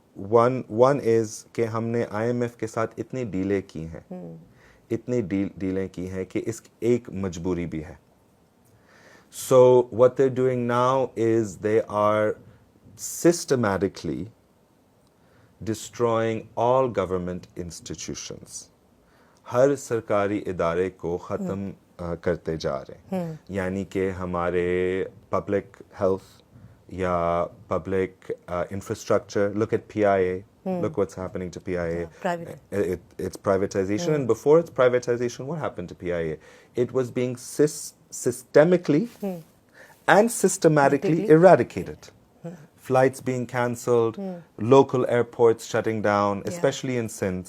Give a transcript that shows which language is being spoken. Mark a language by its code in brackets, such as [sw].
[en] one is [ur] کہ ہم نے IMF کے ساتھ اتنی ڈیلیں کی ہیں, اتنی ڈیلیں کی ہیں کہ اس ایک مجبوری بھی ہے. [en] So what they're doing now is they are systematically destroying all government institutions. [ur] ہر سرکاری ادارے کو ختم کرتے جا رہے ہیں, یعنی کہ ہمارے پبلک ہیلتھ یا public infrastructure. [en] Look at PIA. Look what's happening to PIA. It's privatization. And before its privatization, what happened to PIA? It was being systemically and systematically eradicated. Flights being cancelled, local airports shutting down, especially in Sindh.